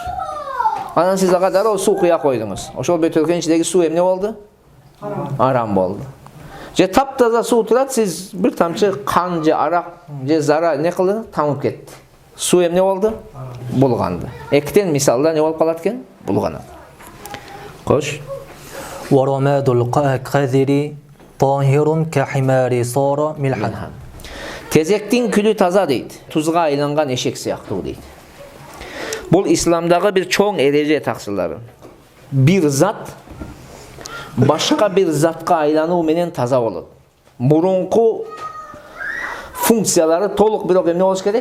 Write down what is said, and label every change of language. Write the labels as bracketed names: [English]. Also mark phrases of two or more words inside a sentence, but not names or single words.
[Kyrgyz] Анан сиз ага дароо суу куя койдуңуз. Ошол бөтөлкөнүн ичиндеги суу эмне болду? Арам болду. Же таптаза суу турат, сиз бир тамчы кан же арак же зара не кылды? Тамып кетти. Суу эмне болду? Булганды. Эктен мисалда не болуп калат экен? Булганат. Кош. [Arabic] وَرَمَادُ الْقَذِرِ طَاهِرٌ كَحِمَارِ صَارَ مِلْحًا. [Kyrgyz] Тезектин күлү таза дейт. Тузга айланган эшек сыяктуу дейт. Бул исламдагы бир чоң эреже таксылары. Бир зат башка бир затка айлануу менен таза болот. Мурунку функциялары толук бирок эмне болуш керек?